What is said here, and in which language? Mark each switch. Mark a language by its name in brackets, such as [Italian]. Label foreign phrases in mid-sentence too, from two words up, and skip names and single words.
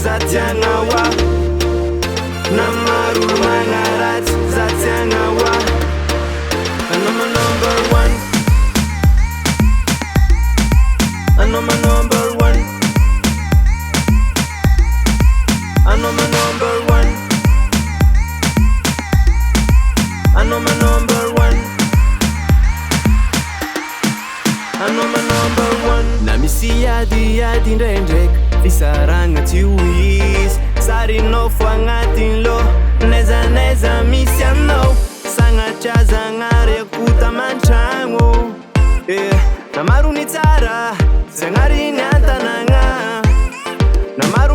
[Malagasy] tiagnawa Namaru mangarat za tiagnawa [English] And I'm a number one And I'm a number one And I'm a number one And I'm a number one And I'm a number one [Malagasy] Na misy yady ndraindraiky fisaragna tsy ho izy Sarinao fo agnatin'ny lô Naizanaiza misy anao Sagnatria zagnahary akota man-tragno Na maro ny tsara Zagnahary ny an-tanagna Na maro